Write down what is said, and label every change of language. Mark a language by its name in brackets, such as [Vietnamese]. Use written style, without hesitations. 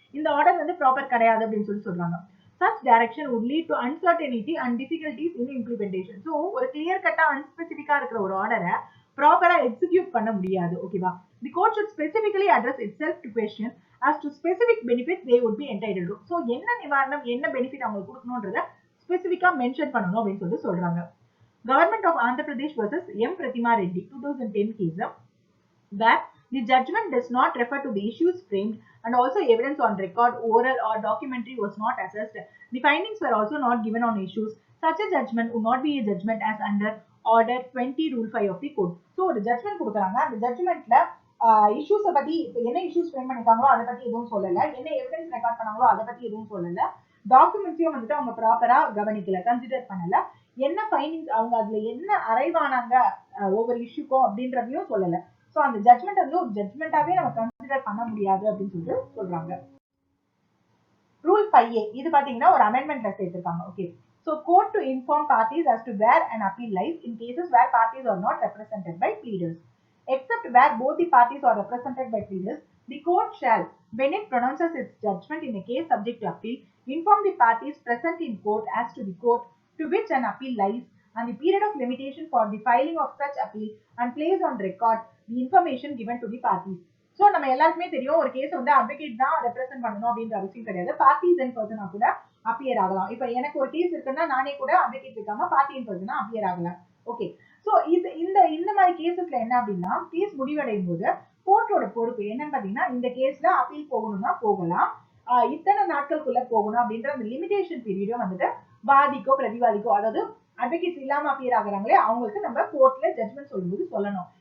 [Tamil] இந்த ஆர்டர் வந்து ப்ராப்பர் கிடையாது அப்படின்னு சொல்லி சொல்றாங்க. [English] Such direction would lead to uncertainty and difficulties in implementation. [Tamil] So ஒரு கிளியர் கட்டா அன்ஸ்பெசிபிக்கா இருக்கிற ஒரு ஆர்டரை ப்ராப்பரா எக்ஸிக்யூட் பண்ண முடியாது. ஓகேவா. [English] The court should specifically address itself to question as to specific benefits they would be entitled to. [Tamil] So என்ன நிவாரணம், என்ன பெனிஃபிட் அவங்களுக்கு கொடுக்கணும்ன்றத ஸ்பெசிபிக்கா மென்ஷன் பண்ணணும் அப்படின்னு சொல்லிட்டு சொல்றாங்க. [English] Government of Andhra Pradesh versus M Pratima Reddy 2010 case, where the judgment does not refer to the issues framed and also evidence on record, oral or documentary was not assessed. The findings were also not given on issues. Such a judgment would not be a judgment as under order 20 rule 5 of the court. [Tamil] So ஒரு judgement கொடுக்குறாங்க. அந்த ஜட்மெண்ட்ல இஷ்யூஸை பத்தி என்ன issues frame பண்ணிருக்காங்களோ அதை பத்தி எதுவும் சொல்லல, என்ன எவிடன்ஸ் ரெக்கார்ட் பண்ணாங்களோ அதை பத்தி எதுவும் சொல்லல, டாக்குமெண்ட்ஸையும் வந்துட்டு அவங்க ப்ராப்பரா கவனிக்கல, கன்சிடர் பண்ணல, என்ன ஃபைண்டிங்ஸ் அவங்க அதுல என்ன அரைவானாங்க ஒவ்வொரு இஷ்யூக்கும் அப்படின்றதையும் சொல்லல. ஸோ அந்த ஜட்மெண்ட் வந்து ஒரு ஜட்மெண்டாவே நம்ம கன்சிடர் பண்ண முடியாது அப்படின்னு சொல்லிட்டு சொல்றாங்க. ரூல் 5A இது பாத்தீங்கன்னா ஒரு அமெண்ட்மெண்ட்ல சேர்த்திருக்காங்க. Okay. [English] So court to inform parties as to where an appeal lies in cases where parties are not represented by pleaders. Except where both the parties are represented by pleaders, the court shall, when it pronounces its judgment in a case subject to appeal, inform the parties present in court as to the court to which an appeal lies and the period of limitation for the filing of such appeal and place on record the information given to the parties. [Tamil] So நம்ம எல்லாருக்குமே தெரியும் ஒரு case வந்து advocate தான் represent பண்ணணும் அப்படின்ற அவசியம் கிடையாது. பார்ட்டிஸ் அண்ட் பர்சனா கூட அப்பியர் ஆகலாம். இப்ப எனக்கு ஒரு கேஸ் இருக்குன்னா நானே கூட அட்வொகேட் இருக்காம பார்ட்டி அண்ட் பர்சனா அப்பியர் ஆகலாம். ஓகே, சோ இந்த மாதிரி கேசஸ்ல என்ன அப்படின்னா கேஸ் முடிவடையும் போது கோர்ட்டோட பொறுப்பு என்னன்னு பாத்தீங்கன்னா இந்த கேஸ்ல அப்பீல் போகணும்னா போகலாம், இத்தனை நாட்களுக்குள்ள போகணும் அப்படின்ற அந்த லிமிடேஷன் பீரியடும் வந்துட்டு வாதிக்கோ பிரதிவாதிக்கோ, அதாவது அட்வொகேட்ஸ் இல்லாம அப்பியர் ஆகுறாங்களே அவங்களுக்கு நம்ம கோர்ட்ல ஜட்மெண்ட் சொல்லும்போது சொல்லணும்.